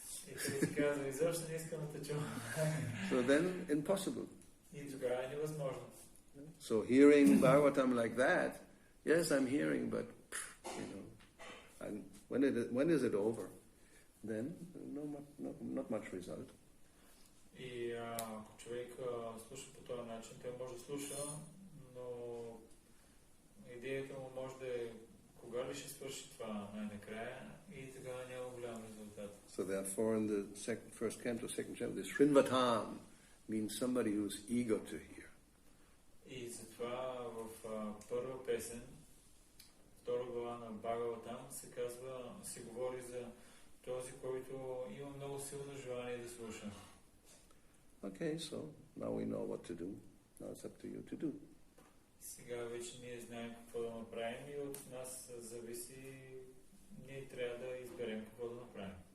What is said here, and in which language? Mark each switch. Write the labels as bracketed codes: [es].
[bg] И той ти казва, изобщо не искам да те чувам. [en] So then, impossible. [bg] И тогава е невъзможно. [en] So hearing Bhagavatam like that, yes, I'm hearing, but and when is it over? Then not much result. [bg] И ако човек слуша по този начин, той може да слуша, но идеята му може да е кога ли ще свърши това най-накрая и тогава няма голям резултат. [en] So therefore in the first canto, second chapter, this Srinvatam means somebody who's eager to hear. [bg] И затова в първа песен, втора глава на Бхагаватам се говори за този, който има много силно желание да слуша. [en] Okay, so now we know what to do. Now it's up to you to do. [bg] Сега вече ние знаем какво да направим и от нас зависи, ние трябва да изберем какво да направим.